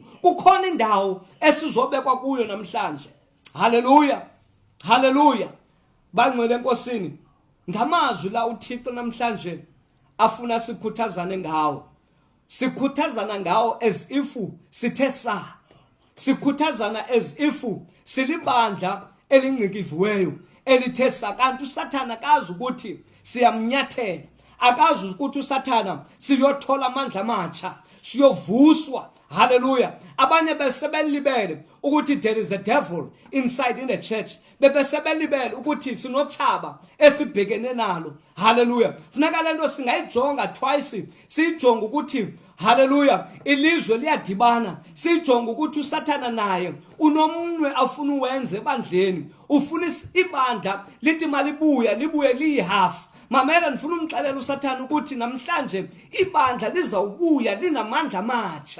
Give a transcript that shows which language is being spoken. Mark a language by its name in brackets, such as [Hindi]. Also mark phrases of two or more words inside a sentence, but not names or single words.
[Xhosa] Kukhona indawo esizobekwa kuyo namhlanje. Hallelujah, hallelujah. Bangcwele enkosini, ngamazwi la uThixo namhlanje afuna sikhuthazane ngawo. Sikhuthazana ngawo [English] as if [Xhosa] sithe sa. Sikhuthazana [English] as if [Xhosa] silibandla elingcikiviweyo elithe sa. Kanti uSathana akazi ukuthi siyamnyathela, akazi ukuthi uSathana siyothola amandla amatsha, siyovuswa. Hallelujah. Abanye besebelibele ukuthi [English] there is a devil inside in the church. [Xhosa] bebesebelibele ukuthi sinotshaba esibhekene nalo. Hallelujah. Funeka lento singayijonga twice. Sijonga ukuthi hallelujah ilizwe liyadibana. Sijonga ukuthi uSathana naye unomnwe afuna uwenze ebandleni. Ufuna ibandla lithi malibuya libuye liyihalf. Mamela nifuna umxelela uSathana ukuthi namhlanje ibandla lizawubuya linamandla amatsha.